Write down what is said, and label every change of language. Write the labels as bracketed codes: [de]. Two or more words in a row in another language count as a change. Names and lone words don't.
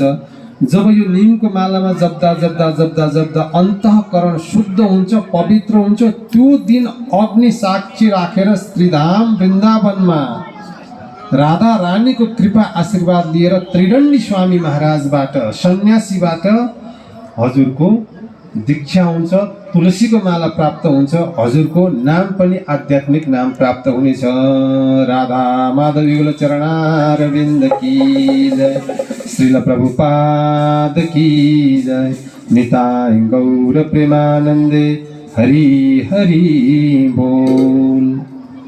[ne] जब यो निमको मालामा जप्दा जप्दा जप्दा जप्दा अन्तःकरण शुद्ध हुन्छ, पवित्र हुन्छ, त्यो दिन अग्नि साक्षी राखेर श्रीधाम वृन्दावनमा राधा रानीको कृपा आशीर्वाद लिएर त्रिदण्डी स्वामी महाराजबाट सन्यासीबाट हजुरको दीक्षा हुन्छ, तुलसीको माला प्राप्त हुन्छ, हजुरको नाम पनि आध्यात्मिक नाम प्राप्त हुनेछ। [hi] राधा माधव युगल चरणारविन्द की जय, श्रील प्रभुपाद की जय, [bn] নিতাই গৌর প্রেমানন্দে হরি হরি বোল।